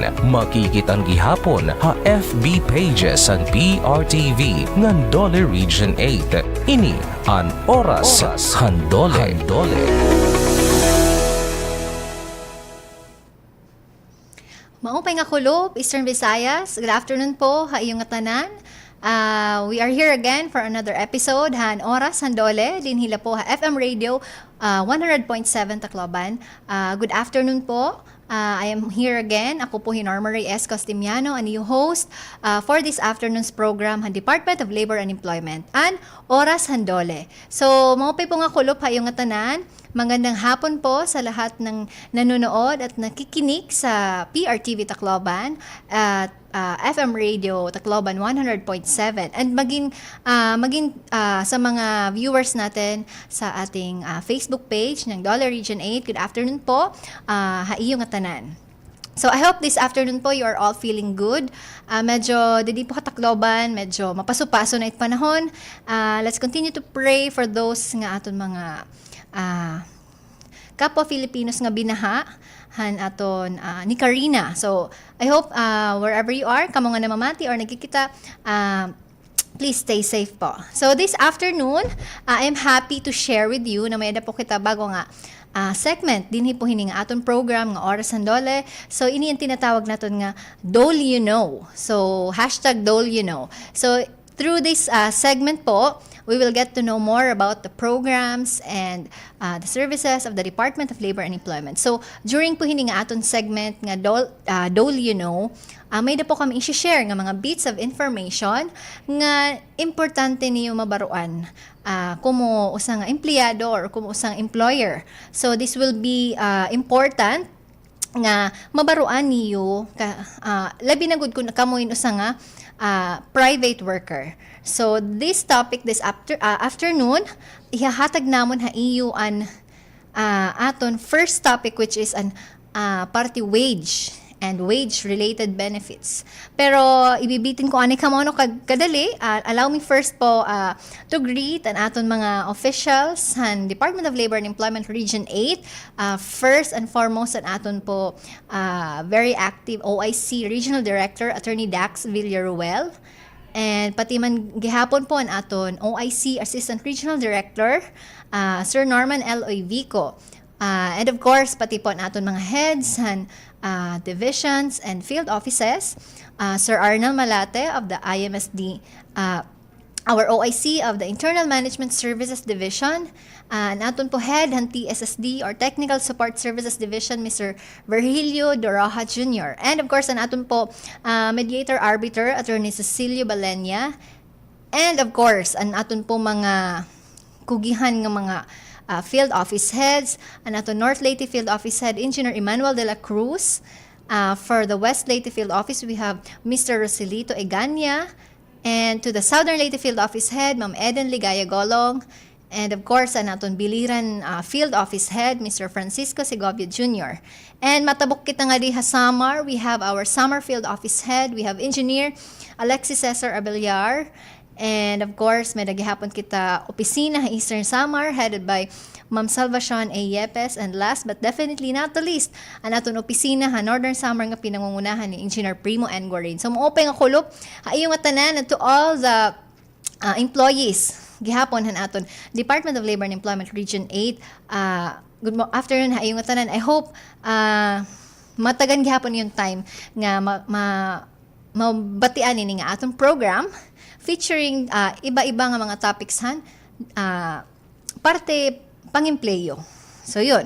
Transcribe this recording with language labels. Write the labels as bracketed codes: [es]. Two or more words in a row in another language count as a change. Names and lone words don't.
[war] Makikitang gihapon ha FB pages ang PRTV ngan DOLE Region 8. Ini ang Oras Handole. Maupay nga kulop, Eastern Visayas. [en] Good afternoon po, [war] haiyong tanan. [en] We are here again for another episode, [war] han Oras Handole, din hila po ha FM Radio 100.7 Tacloban. [en] Good afternoon po. I am here again. [tl] Ako po Norma Reyes Costimiano, ang iyong host [en] for this afternoon's program [tl] ng Department of Labor and Employment, and Oras Handole. [war] So, maupay po nga kulop hayong tanan. [tl] Magandang hapon po sa lahat ng nanonood at nakikinig sa PRTV Tacloban at FM Radio Tacloban 100.7 and maging sa mga viewers natin sa ating Facebook page ng DOLE Region 8. [en] Good afternoon po, [war] haiyong tanan. [en] So I hope this afternoon po you are all feeling good. [war] Medyo di po Tacloban, medyo mapaso-paso na it panahon. [en] Let's continue to pray for those [war] nga aton mga kapwa Filipinos nga binaha han aton ni Karina. [en] So I hope wherever you are, [war] kamo nga namamati or nagkikita, [en] please stay safe po. So this afternoon, I am happy to share with you [war] na may po kita bago nga segment dinhi po hining aton program nga Oras Handole. So ini ang tinatawag naton nga DOLE You Know. So #DOLE You Know. [en] So through this segment po, we will get to know more about the programs and the services of the Department of Labor and Employment. [war] So, during po hining aton segment nga DOLE You Know, may na po kami i-share nga mga [en] bits of information [war] nga importante niyo mabaruan kumo usang empleyado or kumo usang employer. So, [en] this will be important [war] nga mabaruan niyo labi na gud kun kamoy usang nga [en] private worker. So this topic this afternoon [war] ihahatag namon ha iyo an aton [en] first topic, which is an party wage and wage related benefits. [war] Pero ibibitin ko ani kamo no kadali. [en] Allow me first po to greet [war] an aton mga [en] officials han Department of Labor and Employment Region 8. First and foremost [war] an aton po [en] very active OIC Regional Director Attorney Dax Villaruel. [war] And pati man gihapon po an aton OIC Assistant Regional Director Sir Norman L. [en] Vico. And of course [war] pati po an aton [en] mga heads and divisions and field offices, Sir Arnel Malate of the IMSD, our OIC of the Internal Management Services Division, [war] naton po [en] head ng TSSD or Technical Support Services Division, Mr. Virgilio Doroja Jr. And of course, [war] naton po [en] mediator arbiter, Attorney Cecilio Balenya. And of course, [war] naton po mga kugihan ng mga field office heads, ato North Leyte Field Office Head, Engineer Emmanuel de la Cruz. [en] For the West Leyte Field Office, we have Mr. Roselito Egania. And to the Southern Leyte Field Office Head, Ma'am Eden Ligaya Golong. And of course, aton Biliran Field Office Head, Mr. [war] Francisco Segovia Jr. And matabok kita nga di ha Samar, [en] we have our Samar Field Office Head, we have Engineer Alexis Cesar Abellar. And of course, [war] may nagihapon kita opisina Eastern Samar headed by Ma'am Salvacion A. Yepes. [en] And last but definitely not the least, [war] ang aton opisina Northern Samar nga pinangungunahan ni Engineer Primo N. Guarin. So maupay nga kulop, ayong tanan [en] to all the employees [war] gihapon aton Department of Labor and Employment Region 8. [en] Good afternoon [war] ayong tanan. [en] I hope [war] matagan gihapon yung time nga mabatian ini nga aton program featuring iba-iba nga mga topics parte pang-empleyo. So yun.